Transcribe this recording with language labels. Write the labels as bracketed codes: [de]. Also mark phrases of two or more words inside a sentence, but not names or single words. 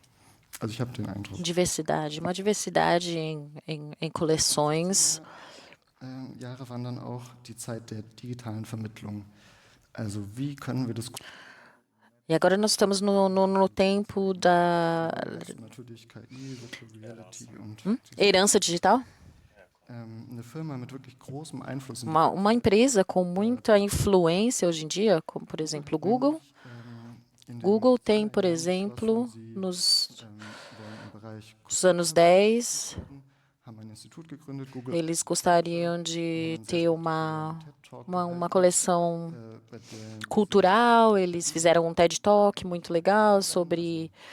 [pt] uma diversidade em coleções [de] Jahre waren dann auch die Zeit der digitalen Vermittlung. Also wie können wir das [pt] E agora nós estamos no tempo da [de] natürlich KI, [en] Virtual Reality [de] und [pt] herança digital. [de] eine Firma mit wirklich großem Einfluss [pt] Uma empresa com muita influência hoje em dia, como por exemplo o Google. Google tem, por exemplo, nos anos 10, eles gostariam de ter uma coleção cultural, eles fizeram um TED Talk muito legal sobre